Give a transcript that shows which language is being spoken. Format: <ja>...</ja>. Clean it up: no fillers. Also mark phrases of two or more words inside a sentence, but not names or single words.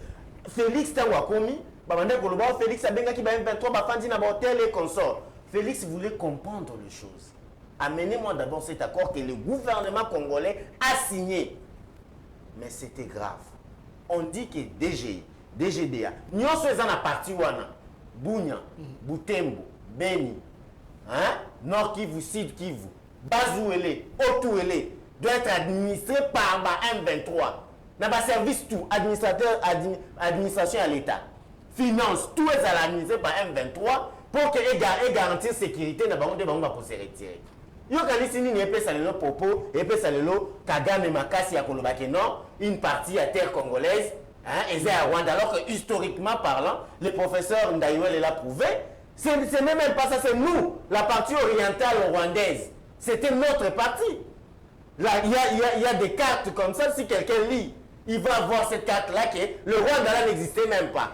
<fr>Félix Tawakomi, Félix Abengaki M23, Bafandi Nabotel et consorts. Félix voulait comprendre les choses. Amenez-moi d'abord cet accord que le gouvernement congolais a signé. Mais c'était grave. On dit que DGDA, nous sommes dans la partie Wana, Bounya, Boutembo, Beni, Nord Kivu, Sud Kivu, Bazouele, Otouele, doit être administré par M23. Dans le service tout, administration à l'État. finance, tout est analysé par M23 pour que garantir sécurité dans le monde pour se retirer.</fr> <ln>Yo kanisi nini epesa lelo popo, epesa lelo Kagame makasi ya kolobaki non,</ln> <fr>une partie à terre congolaise, hein, et c'est à Rwanda. Alors que historiquement parlant, le professeur Ndaïwel l'a prouvé, c'est même pas ça, c'est nous, la partie orientale rwandaise. C'était notre partie. Là, il y a des cartes comme ça, si quelqu'un lit, il va voir cette carte-là que le Rwanda là n'existait même pas.</fr>